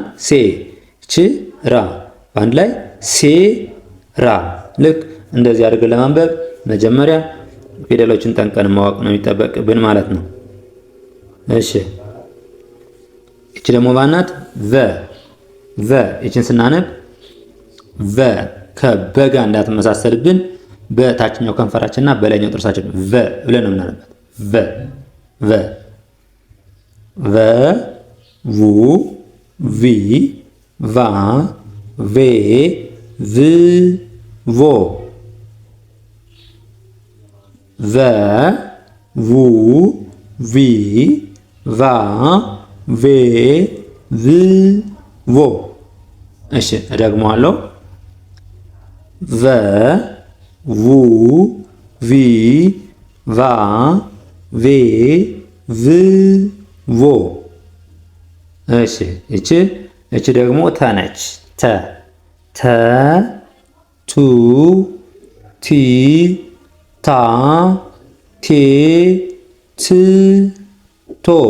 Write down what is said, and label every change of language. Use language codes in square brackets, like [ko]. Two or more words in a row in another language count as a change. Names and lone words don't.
[am] ሴ። እቺ ራ። በአንድ ላይ ሴ ራ። ልክ እንደዚህ አድርገን ለማንበብ መጀመሪያ ፊደሎችን ጠንቀን ማወቅ ነው የሚጠበቅብን ማለት ነው። እሺ እቺ ደግሞ ማናት? ቨ ቨ። እቺን ስናነብ ቨ ከበጋ እንዳትመሳሰልብን በታችኛው ከንፈራችንና በላይኛው ጥርሳችን ቨ ብለን ነው የምናነባት። ቨ ቨ ቨ ቡ ቪ ቫ ቬ ቭ ቮ ቨ ቡ ቪ ቫ ቬ ቭ ቮ። እሺ እደግመዋለሁ። ቨ ቡ ቪ ቫ ቬ ቭ ቮ። እሺ እቺ ደግሞ ተ ነች። ተ ቱ ቲ ታ ቴ ት ቶ